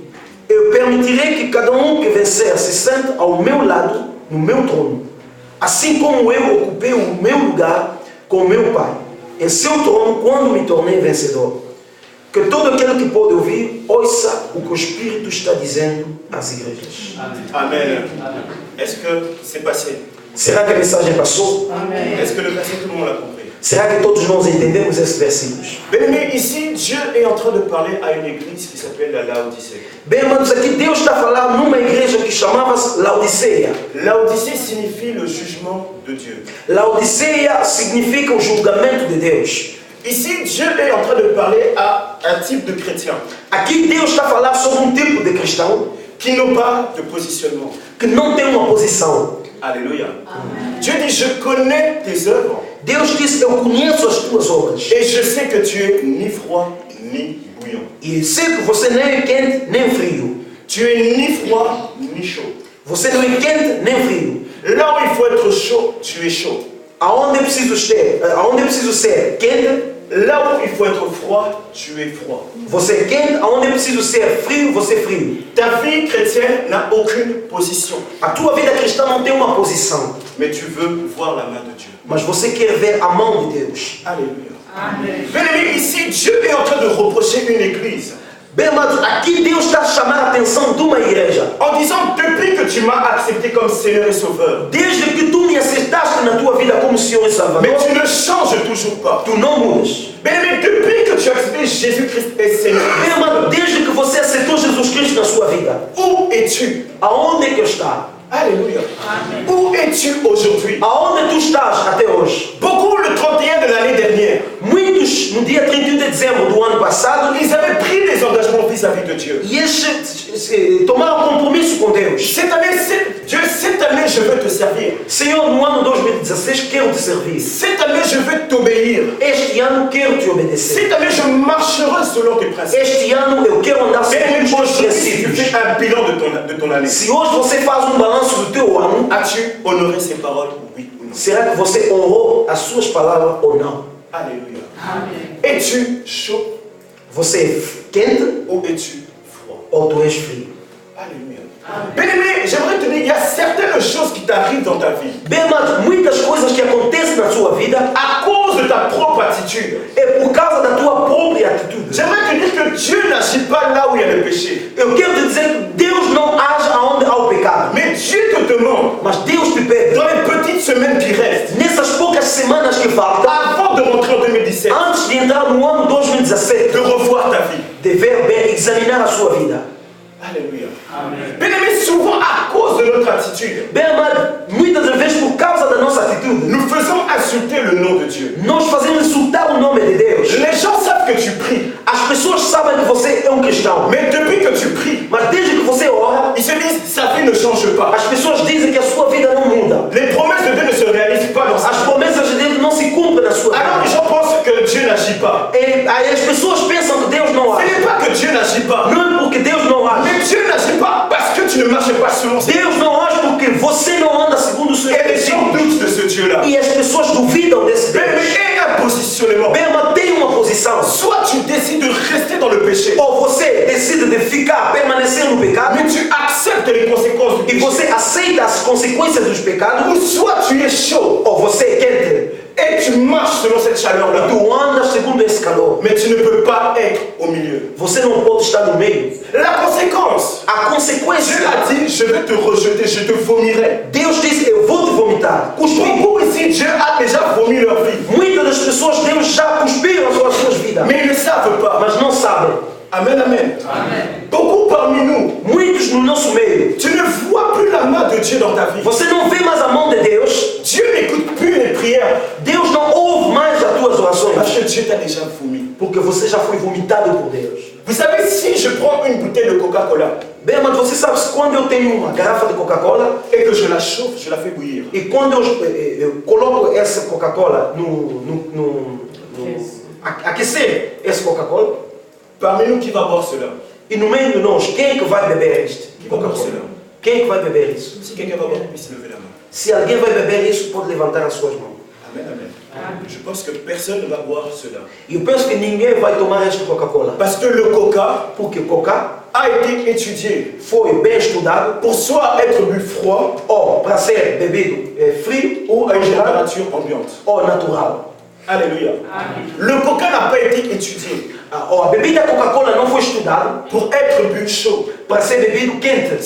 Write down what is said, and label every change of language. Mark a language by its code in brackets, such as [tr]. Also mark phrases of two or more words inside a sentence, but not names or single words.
[pt] Eu permitirei que cada um que vencer se sente ao meu lado, no meu trono. Assim como eu ocupei o meu lugar com o meu Pai, em seu trono, quando me tornei vencedor. Que todo aquele que pode ouvir, ouça o que o Espírito está dizendo às igrejas. [fr] Amen. Est-ce que c'est passé? [pt] Será que a mensagem passou? Amém. [fr] Est-ce que le verset, tout le monde l'a compris? [pt] Será que todos nós entendemos esses versículos? [fr] Bien-aimés, ici, Dieu est en train de parler à une église qui s'appelle la Laodicée. [pt] Bem, amados, aqui Deus está falando numa igreja que chamava-se Laodiceia. [fr] Laodicée signifie le jugement de Dieu. [pt] Laodiceia significa o julgamento de Deus. [fr] Ici, Dieu est en train de parler à un type de chrétien [pt] Aqui Deus está falando sobre um tipo de cristão [fr] qui n'ont pas de positionnement. [pt] que não tem uma posição. [fr] Alléluia. Dieu dit, je connais tes œuvres [pt] Deus diz, eu conheço as tuas obras. [fr] et je sais que tu es ni froid ni bouillant. [pt] E sei que você nem é quente nem frio. [fr] Tu es ni froid ni chaud. [pt] Você não é quente nem frio. [fr] Là où il faut être chaud, tu es chaud. [pt] Aonde é preciso ser quente, [fr] Là où il faut être froid, tu es froid. [pt] você é quente. Aonde é preciso ser frio, você é frio. [fr] Ta vie chrétienne n'a aucune position, [pt] A tua vida cristã não tem uma posição, [fr] mais tu veux voir la main de Dieu. [pt] mas você quer ver a mão de Deus. [fr] Alléluia. [pt] Amém. [fr] Bien-aimés, ici, Dieu est en train de reprocher une église [pt] Bem, amados, aqui Deus está a chamar a atenção de uma igreja. [fr] en disant, depuis que tu m'as accepté comme Seigneur et Sauveur, [pt] Desde que tu me aceitaste na tua vida como Senhor e Salvador, [fr] mais tu ne changes toujours pas. [pt] tu não mudas. [fr] Bien-aimés, depuis que tu as accepté Jésus-Christ et Seigneur, [pt] Bem, amado, desde que você aceitou Jesus Cristo na sua vida, [fr] où es-tu? [pt] aonde é que está? [fr] Alléluia. [pt] Amém. [fr] Où es-tu aujourd'hui? [pt] Aonde tu estás até hoje? [fr] Beaucoup le 31 de l'année dernière, [pt] Muitos, no dia 31 de dezembro do ano passado, [fr] ils avaient pris des engagements vis-à-vis de Dieu. [pt] e eles tomaram compromisso com Deus. [fr] Cette année, Dieu, cette année, je veux te servir. [pt] Senhor, no ano 2016 quero te servir. [fr] Cette année, je veux t'obéir. [pt] Este ano quero te obedecer. [fr] Cette année, je marcherai selon tes principes. [pt] Este ano eu quero andar [fr] Bien-aimé, [pt] segundo os [fr] aujourd'hui, si tu [pt] princípios. [fr] fais un bilan de ton année, [pt] Se hoje você faz balanço do teu ano, [fr] as-tu honoré ces paroles, oui ou non? [pt] será que você honrou as suas palavras ou não? [fr] Alléluia. Es-tu chaud [pt] Você é quente [fr] ou es-tu froid? [pt] ou tu és frio? [fr] Alléluia. Bien-aimé, j'aimerais te dire, il y a certaines choses qui t'arrivent dans ta vie [pt] Bem, amado, muitas coisas que acontecem na sua vida [fr] à cause de ta propre attitude. [pt] é por causa da tua própria atitude. [fr] J'aimerais te dire que Dieu n'agit pas là où il y a le péché. [pt] Eu quero te dizer que Deus não age aonde há o pecado. [fr] Mais Dieu te demande, [pt] Mas Deus te pede, [fr] dans les petites semaines qui restent, [pt] nessas poucas semanas que faltam, [fr] avant de rentrer en 2017, [pt] antes de entrar no ano 2017, [fr] de revoir ta vie. [pt] dever bem examinar a sua vida. [fr] Alléluia. Bien-aimé, souvent à cause de notre attitude, [pt] Bem, amado, muitas das vezes por causa da nossa atitude, [fr] nous faisons insulter le nom de Dieu. [pt] nós fazemos insultar o nome de Deus. [fr] Les gens savent que tu pries, [pt] As pessoas sabem que você é cristão, [fr] mais depuis que tu pries, [pt] mas desde que você ora, [fr] ils se disent sa vie ne change pas. [pt] as pessoas dizem que a sua vida não muda. [fr] Les promesses de Dieu ne se réalisent pas dans sa [pt] As [fr] vie. [pt] promessas de Deus não se cumprem na sua [fr] Alors les [pt] vida. [fr] gens pensent que Dieu n'agit pas. [pt] E aí as pessoas pensam que Deus não [fr] Ce [pt] age. [fr] n'est pas que Dieu n'agit pas, [pt] Não é porque Deus não age. [fr] mais Dieu n'agit pas parce que tu ne marches pas selon ses. [pt] Deus não age porque você não anda segundo os seus [fr] Et les gens [pt] princípios. [fr] doutent de ce Dieu-là. [pt] E as pessoas duvidam desse [fr] Mais [pt] Deus. [fr] aie un positionnement. [pt] Bem, mas tem uma posição. [fr] Soit tu décides de rester dans le péché, [pt] Ou você decide de ficar, permanecer no pecado, [fr] mais tu acceptes les conséquences du [pt] e [fr] péché. [pt] você aceita as consequências dos pecados, [fr] Ou soit tu es chaud [pt] ou você é quente [fr] et tu marches selon cette [pt] e [fr] chaleur-là. [pt] tu andas segundo esse calor. [fr] Mais tu ne peux pas être au milieu. [pt] Você não pode estar no meio. [fr] La conséquence, [pt] A [fr] Dieu [pt] consequência, [fr] a dit, je vais te rejeter, je te vomirai. [pt] Deus diz, eu vou te vomitar. Cuspir. [fr] Beaucoup ici, Dieu a déjà vomi leur vie. [pt] Muitas das pessoas, Deus já cuspiram as suas vidas, [fr] Mais ils ne savent pas. [pt] mas não sabem. [fr] Amen, amen. Beaucoup parmi nous, [pt] Muitos no nosso meio. [fr] tu ne vois plus la main de Dieu dans ta vie. [pt] Você não vê mais a mão de Deus. [fr] Dieu n'écoute plus les prières [pt] Deus não ouve mais as tuas [fr] parce [pt] orações. [fr] que Dieu t'a déjà vomi. [pt] Porque você já foi vomitado por Deus. [fr] Vous savez, si je prends une bouteille de Coca-Cola [pt] Bem, mas você sabe, quando eu tenho uma garrafa de Coca-Cola [fr] et que je la chauffe, je la fais bouillir. [pt] e quando eu coloco essa Coca-Cola aquecer essa Coca-Cola, [fr] Parmi nous, qui va boire cela? [pt] e no meio de nós, quem é que vai beber este [fr] Qui va boire [pt] Coca-Cola? [fr] cela? [pt] Quem é que vai beber isso? [fr] Si quelqu'un va boire, puisse lever la main. [pt] Se alguém vai beber isso, pode levantar as suas mãos. [fr] Amen, amen. Je pense que personne ne va boire cela. [pt] E eu penso que ninguém vai tomar esta Coca-Cola. [fr] Parce que le Coca [pt] Porque Coca [fr] a été étudié [pt] foi bem estudado [fr] pour soit être bu froid [pt] ou para ser bebido frio [fr] ou à une [pt] congelado, [fr] température ambiante. [pt] ou natural. [fr] Alléluia. Le Coca n'a pas été étudié [pt] A bebida Coca-Cola não foi estudada [fr] pour être bu chaud. [pt] para ser bebido quente.